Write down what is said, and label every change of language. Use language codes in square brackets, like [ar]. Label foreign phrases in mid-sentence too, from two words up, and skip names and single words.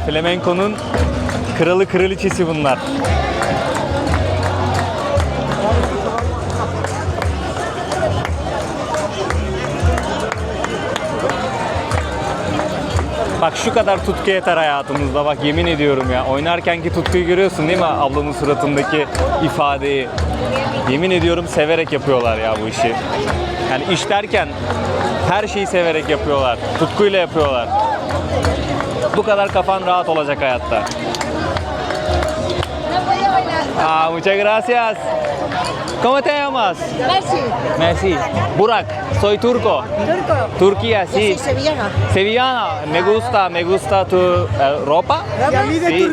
[tr] Flamenco'nun kralı kraliçesi bunlar. Bak şu kadar tutku yeter hayatımızda, bak yemin ediyorum ya. Oynarkenki tutkuyu görüyorsun değil mi, ablamın suratındaki ifadeyi. Yemin ediyorum severek yapıyorlar ya bu işi. Yani iş derken her şeyi severek yapıyorlar. Tutkuyla yapıyorlar. Bu kadar kafan rahat olacak hayatta. [es] Muchas gracias. ¿Cómo te llamas? Messi. Messi. Burak. Soy turco. Turco. Turquía, Yo sí. soy sevillana. Sevillana. Me gusta tu ropa. Y a mí de Sí.